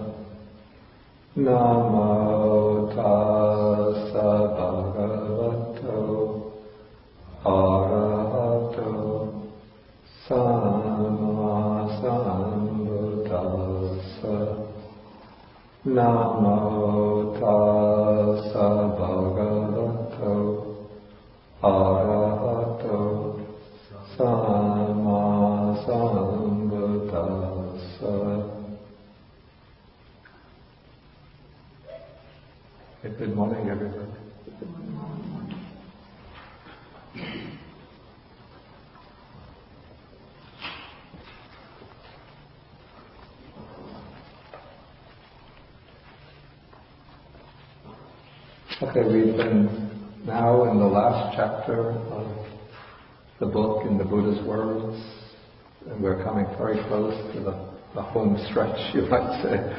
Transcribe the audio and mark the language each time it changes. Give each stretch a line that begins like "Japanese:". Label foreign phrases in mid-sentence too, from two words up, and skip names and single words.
Pali: Namo tassa bhagavato arahato samma sambuddhassa. Namo tassa bhagavato arahato samma sambuddhassa.
English: Good morning, everybody. Okay, we've been now in the last chapter of the book in the Buddha's words, and we're coming very close to the home stretch, you might say.